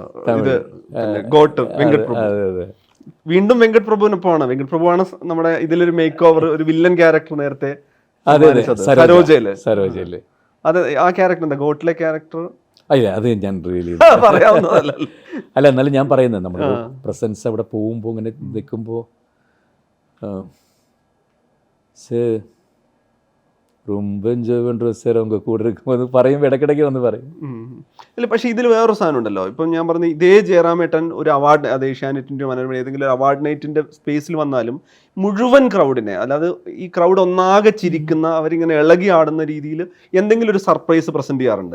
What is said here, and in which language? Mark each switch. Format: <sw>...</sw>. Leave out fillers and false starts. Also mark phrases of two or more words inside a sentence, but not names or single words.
<ml>അതെ. വീണ്ടും വെങ്കട് പ്രഭുവിനൊപ്പമാണ്. വെങ്കട് പ്രഭുവാണ് നമ്മുടെ ഇതിലൊരു</ml> <en>make over,</en> <ml>ഒരു</ml> <en>villain character</en> <ml>നേരത്തെ സരോജയില്. അതെ, ആ ക്യാരക്ടർ എന്താ ഗോട്ടിലെ ക്യാരക്ടർ? അല്ല അത് ഞാൻ റിയലി അല്ല, എന്നാലും ഞാൻ പറയുന്നത് നമ്മുടെ പ്രസൻസ് അവിടെ പോകുമ്പോൾ ഇങ്ങനെ നിൽക്കുമ്പോൾ</ml> <ta>ரொம்ப என்ஜாய் பண்ணுற சார் அவங்க கூட இருக்கும்போது</ta> <ml>പറയും, ഇടയ്ക്കിടയ്ക്ക് വന്ന് പറയും. ഇല്ല, പക്ഷേ ഇതിൽ വേറൊരു സാധനം ഉണ്ടല്ലോ. ഇപ്പം ഞാൻ പറഞ്ഞ ഇതേ ജയറാമേട്ടൻ ഒരു അവാർഡ്, അത് ഏഷ്യാനെറ്റിൻ്റെ മനോരമ ഏതെങ്കിലും ഒരു അവാർഡ് നൈറ്റിൻ്റെ സ്പേസിൽ വന്നാലും മുഴുവൻ ക്രൗഡിനെ, അല്ലാതെ ഈ ക്രൗഡ് ഒന്നാകെ ചിരിക്കുന്ന, അവരിങ്ങനെ ഇളകി ആടുന്ന രീതിയിൽ എന്തെങ്കിലും ഒരു</ml> <en>surprise present</en> <ml>ചെയ്യാറുണ്ട്.</ml>